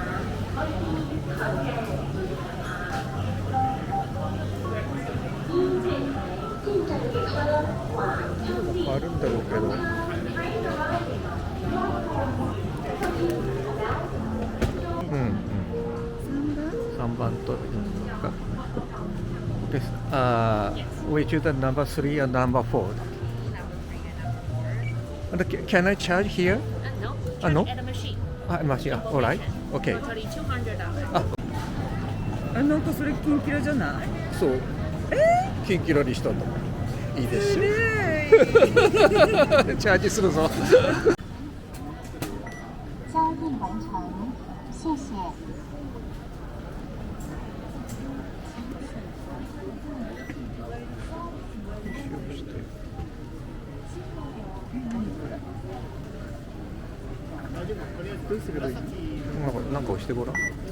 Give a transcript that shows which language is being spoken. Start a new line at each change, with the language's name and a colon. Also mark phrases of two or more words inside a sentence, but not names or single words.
Japanese: あるんだろうけど。3番とか。
English: です。We choose the number 3 and number 4. Can I charge here? No, No? at a machine. Machine. All right. Okay. Totally $200.
Japanese: なんかそれキンキラじゃない？そう。キンキラにしたんだもん。いいですよ。チャージするぞ。
Chinese: 交易完成，谢谢。
Japanese: どうすればいい？なんか押してごらん。